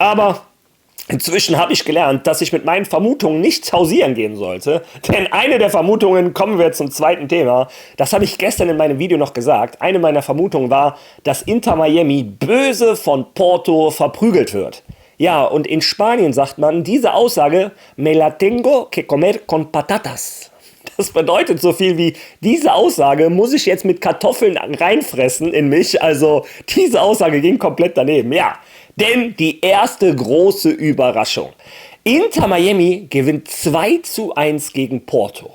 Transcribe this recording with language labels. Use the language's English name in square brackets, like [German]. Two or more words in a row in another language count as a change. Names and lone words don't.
[German] Aber inzwischen habe ich gelernt, dass ich mit meinen Vermutungen nicht hausieren gehen sollte, denn eine der Vermutungen, kommen wir zum zweiten Thema, das habe ich gestern in meinem Video noch gesagt, eine meiner Vermutungen war, dass Inter Miami böse von Porto verprügelt wird. Ja, und in Spanien sagt man, diese Aussage, [Spanish] me la tengo que comer con patatas. [German] Das bedeutet so viel wie, diese Aussage muss ich jetzt mit Kartoffeln reinfressen in mich, also diese Aussage ging komplett daneben, ja. Denn die erste große Überraschung. Inter Miami gewinnt 2:1 gegen Porto.